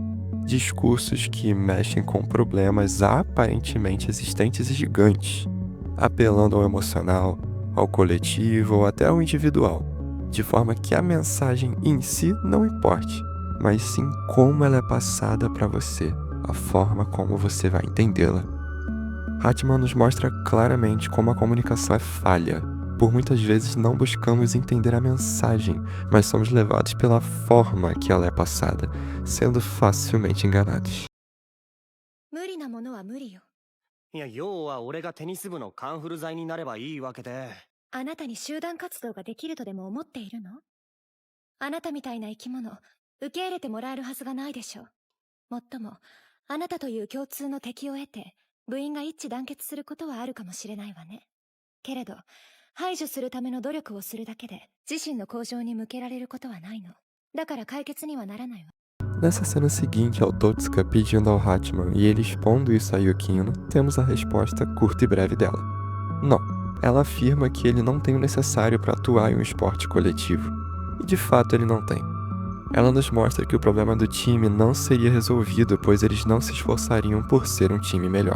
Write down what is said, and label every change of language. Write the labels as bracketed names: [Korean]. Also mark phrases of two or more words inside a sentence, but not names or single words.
[Portuguese] Discursos que mexem com problemas aparentemente existentes e gigantes, apelando ao emocional, ao coletivo ou até ao individual, de forma que a mensagem em si não importe, mas sim como ela é passada para você, a forma como você vai entendê-la. Hatman nos mostra claramente como a comunicação é falha. Por muitas vezes não buscamos entender a mensagem, mas somos levados pela forma que ela é passada, sendo facilmente enganados. [Japanese] 無理なものは無理よ。いや、要は俺がテニス部のカンフル剤になればいいわけで。あなたに集団活動ができるとでも思っているの？あなたみたいな生き物、受け入れてもらえるはずがないでしょう。もっとも、あなたという共通の敵を得て、部員が一致団結することはあるかもしれないわね。けれど、排除するための努力をするだけで、自身の向上に向けられることはないの。だから解決にはならないわ。 [Portuguese] Nessa cena seguinte ao Totsuka pedindo ao Hatman e ele expondo isso a Yukino, temos a resposta curta e breve dela. Não. Ela afirma que ele não tem o necessário para atuar em um esporte coletivo. E de fato ele não tem. Ela nos mostra que o problema do time não seria resolvido, pois eles não se esforçariam por ser um time melhor.